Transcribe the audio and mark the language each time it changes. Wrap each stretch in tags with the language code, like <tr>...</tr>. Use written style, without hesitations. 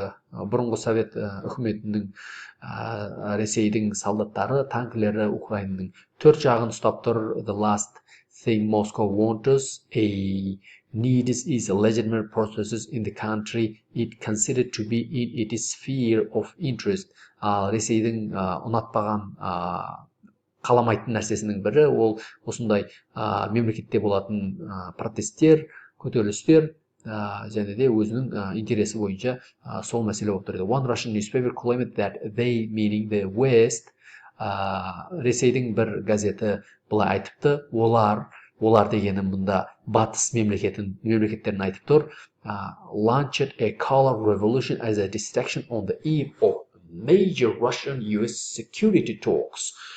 <kk>Бұрынғы совет үкіметінің Ресейдің солдаттары, танкілері Украинаның төрт жағын ұстап тұр.</kk> <en>The last thing Moscow wants needs is legitimate processes in the country it considered to be in its sphere of interest.</en> <kk>Ресейдің ұнатпаған қаламайтын нәрсесінің бірі ол осындай мемлекетте болатын протесттер, көтерілістер, және де өзінің интересі бойынша сол мәселе болып тұрды.</kk> <en>One Russian newspaper claimed that they, meaning the West,</en> <kk>Ресейдің бір газеті былай айтыпты, олар олар дегенім мұнда батыс мемлекеттерін айтып тұр.</kk> <en>Launched a color revolution as a distraction on the eve of major Russian-US security talks.</en>